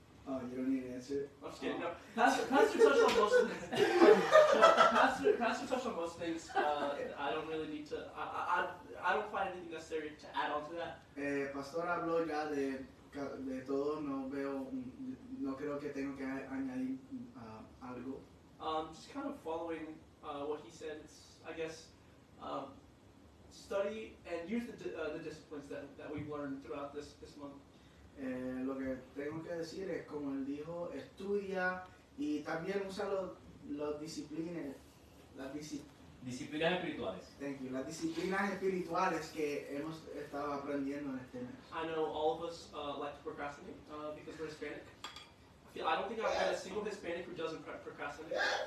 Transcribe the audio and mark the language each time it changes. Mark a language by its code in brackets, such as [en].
[en] Oh, you don't need an answer? I'm just kidding. No. Pastor touched on most of the Pastor touched on most things. I don't really need to. I don't find anything necessary to add on to that. [es] Pastor habló ya de todo, no creo que tengo que añadir algo. [en] Just kind of following what he said. It's, I guess, study and use the disciplines that we've learned throughout this month. [es] Lo que tengo que decir es, como él dijo, estudia y también usa las disciplinas espirituales. [en] Thank you. [es] Las disciplinas espirituales que hemos estado aprendiendo en este mes. [en] I know all of us like to procrastinate because we're Hispanic. I don't think I've met a single Hispanic who doesn't procrastinate.